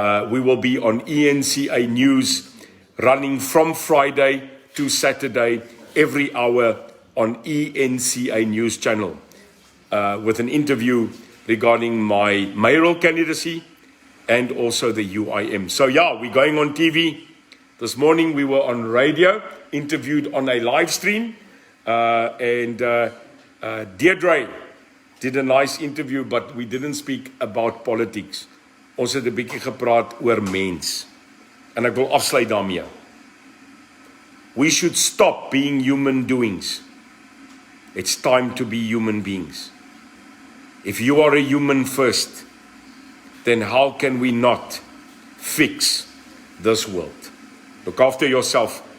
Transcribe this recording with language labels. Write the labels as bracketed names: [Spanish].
[English] We will be on ENCA News running from Friday to Saturday every hour on ENCA News channel with an interview regarding my mayoral candidacy and also the UIM. So yeah, we're going on TV. This morning we were on radio, interviewed on a live stream, and Deirdre did a nice interview, but we didn't speak about politics. [Afrikaans] Ons het 'n bietjie gepraat oor mens. En ek wil afsluit daarmee. [English] We should stop being human doings. It's time to be human beings. If you are a human first, then how can we not fix this world? Look after yourself.